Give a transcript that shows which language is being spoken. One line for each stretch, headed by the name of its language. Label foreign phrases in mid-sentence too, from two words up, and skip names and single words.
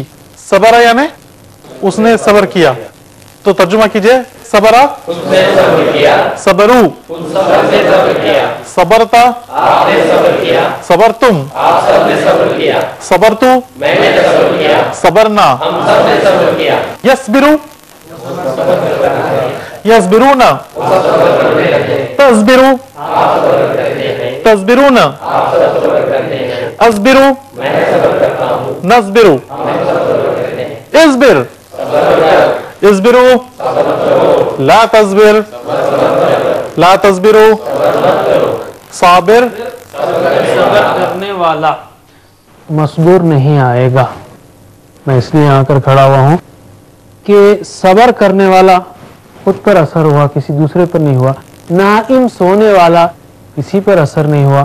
Urdu: صبرہ یعنی اس نے صبر کیا, تو ترجمہ کیجئے.
Arabic: صبرہ
Urdu: اس نے صبر کیا,
Arabic: صبرو
Urdu: ان سب نے صبر کیا,
Arabic: صبرتا
Urdu: آپ نے صبر کیا,
Arabic: صبرتم
Urdu: آپ سب نے صبر کیا,
Arabic: صبرتو
Urdu: میں نے صبر کیا,
Arabic: صبرنا
Urdu: ہم سب نے صبر کیا.
Arabic: یصبرو یصبرون تصبرو تصبرون اصبرو نصبرو اصبر اصبرو لا تصبر لا تصبرو صابر
Urdu: صبر کرنے والا مصبور نہیں آئے گا. میں اس لیے آ کر کھڑا ہوا ہوں کہ صبر کرنے والا خود پر اثر ہوا, کسی دوسرے پر نہیں ہوا. نائم سونے والا کسی پر اثر نہیں ہوا.